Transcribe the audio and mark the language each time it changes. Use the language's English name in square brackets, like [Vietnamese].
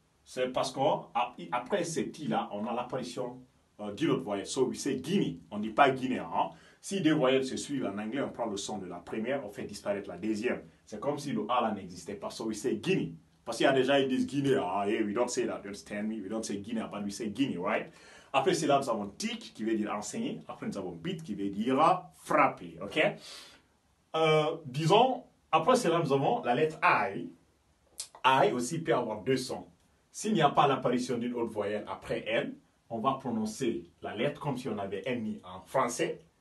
[French] C'est parce qu'après cette i-là, on a l'apparition d'une autre voyelle. [English] So, we say Guinea. [French] On ne dit pas Guinée. Hein? Si deux voyelles se suivent en anglais, on prend le son de la première, on fait disparaître la deuxième. C'est comme si le A là n'existait pas. [English] So, we say Guinea. [French] Parce qu'il y a des gens qui disent Guinée. [English] Ah, hey, we don't say that. You understand me? We don't say Guinea, but we say Guinea, right? [French] Après cela, nous avons teach, qui veut dire enseigner. Après, nous avons beat, qui veut dire frapper. OK? Disons, après cela, nous avons la lettre I. I aussi peut avoir deux sons. S'il n'y a pas l'apparition d'une autre voyelle après elle, on va prononcer la lettre comme si on avait un i en français.